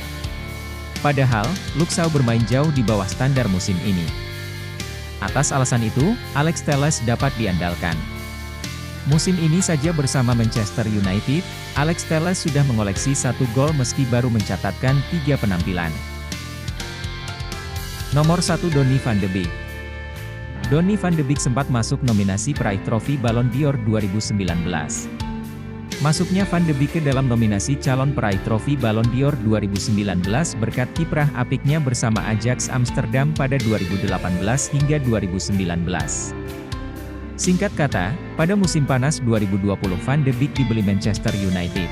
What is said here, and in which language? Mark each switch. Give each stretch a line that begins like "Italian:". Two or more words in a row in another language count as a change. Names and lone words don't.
Indonesian: Padahal, Luke Shaw bermain jauh di bawah standar musim ini. Atas alasan itu, Alex Telles dapat diandalkan. Musim ini saja bersama Manchester United, Alex Telles sudah mengoleksi 1 gol meski baru mencatatkan 3 penampilan. Nomor 1 Donny van de Beek. Donny van de Beek sempat masuk nominasi peraih trofi Ballon d'Or 2019. Masuknya Van de Beek ke dalam nominasi calon peraih trofi Ballon d'Or 2019 berkat kiprah apiknya bersama Ajax Amsterdam pada 2018 hingga 2019. Singkat kata, pada musim panas 2020 Van de Beek dibeli Manchester United.